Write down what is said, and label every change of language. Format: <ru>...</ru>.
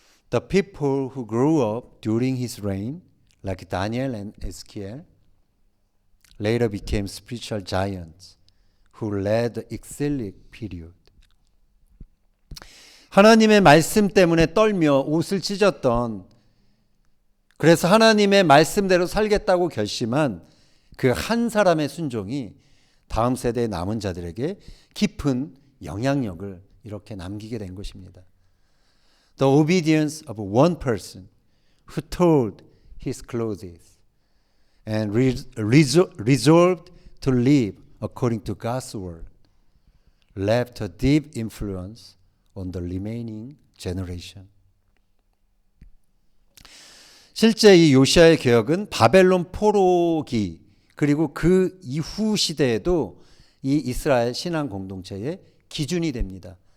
<en>The people who grew up during his reign, like Daniel and Ezekiel, later became spiritual giants who led the exilic period.</en> <ko>하나님의 말씀 때문에 떨며 옷을 찢었던, 그래서 하나님의 말씀대로 살겠다고 결심한 그 한 사람의 순종이 다음 세대의 남은 자들에게 깊은 영향력을 이렇게 남기게 된 것입니다.</ko> <en>The obedience of one person who told his clothes and resolved to live according to God's word left a deep influence on the remaining generation.</en> <ko>실제 이 요시아의 개혁은 바벨론 포로기 그리고 그 이후 시대에도 이 이스라엘 신앙 공동체의 기준이 됩니다.</ko>